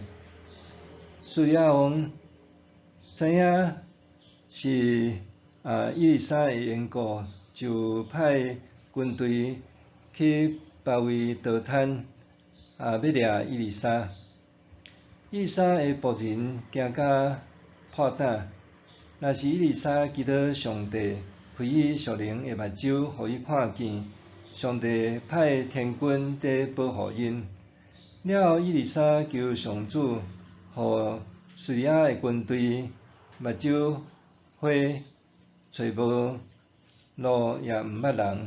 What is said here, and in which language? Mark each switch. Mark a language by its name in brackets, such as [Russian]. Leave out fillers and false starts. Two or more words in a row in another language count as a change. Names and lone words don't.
[Min Nan Chinese] 叙利亚王知影是伊丽莎的缘故，就派军队去包围道滩，要掠伊丽莎。伊丽莎的仆人惊甲破胆，若是伊丽莎祈祷上帝开伊属灵的目睭，互伊看见，上帝派天军在保护因。了后，伊丽莎求上主，互叙利亚的军队目睭花，找无路也毋捌人。